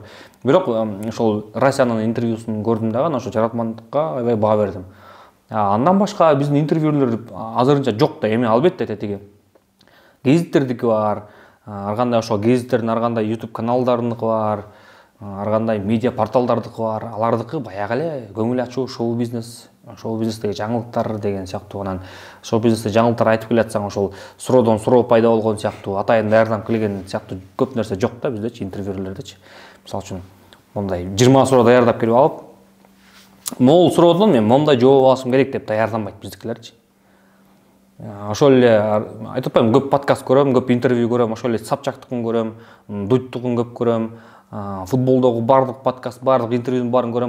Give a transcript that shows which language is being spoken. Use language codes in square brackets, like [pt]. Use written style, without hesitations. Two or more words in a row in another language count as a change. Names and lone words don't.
[ky] Бирок ошол Расянын интервьюсун көрдүм дагы, ошол жаратмандыкка аябай баа бердим. Андан башка биздин интервьюлер азырынча жок да, эми албетте тетиги гезиттердики бар, ар кандай ошол гезиттердин ар кандай YouTube каналдарыныкы бар, ар кандай медиа порталдардыкы бар. Алардыкы баягы эле көңүл ачуу шоу бизнес шоу бизнестегі жаңалықтар деген сияқты, анан шоу бизнесте жаңалықтар айтып келе жатсаң, ошол суроодон суроо пайда болгон сыяктуу, атайын даярданып келген сыяктуу көп нерсе жок да биздечи, интервьюлердечи. Мисалы үчүн мондай 20 суроо даярдап келип алып, могул суроодон мен мондай жооп алышым керек деп даярданбайт биздикилерчи. Ошол эле айтып атпаймынбы, көп подкаст көрөм, көп интервью көрөм, ошол эле Собчактыкын көрөм, Дудькун көп көрөм, футболдогу бардык подкаст, бардык интервьюдун баарын көрөм.